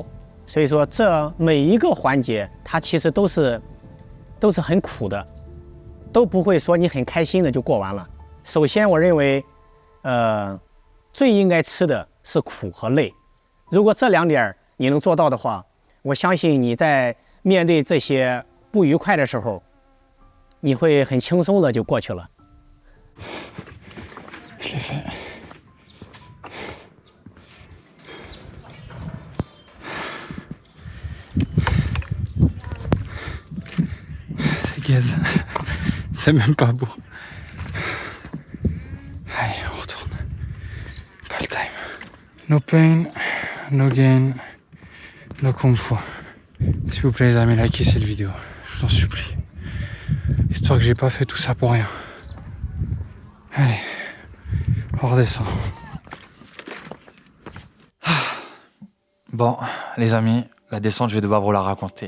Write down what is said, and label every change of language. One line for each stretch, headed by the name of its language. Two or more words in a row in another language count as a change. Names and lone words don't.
Chinese: 所以说，这每一个环节，它其实都是很苦的，都不会说你很开心的就过完了。首先，我认为，最应该吃的是苦和累。如果这两点你能做到的话，我相信你在面对这些不愉快的时候，你会很轻松的就过去了。
French: Je l'ai fait. C'est gaze. C'est même pas beau. Allez, on retourne. Pas le
English: time. No pain, no gain, no kung fu.
French: S'il vous plaît les amis, likez cette vidéo. Je vous en supplie. Histoire que j'ai pas fait tout ça pour rien. Allez, on redescend. Bon, les amis, la descente, je vais devoir vous la raconter.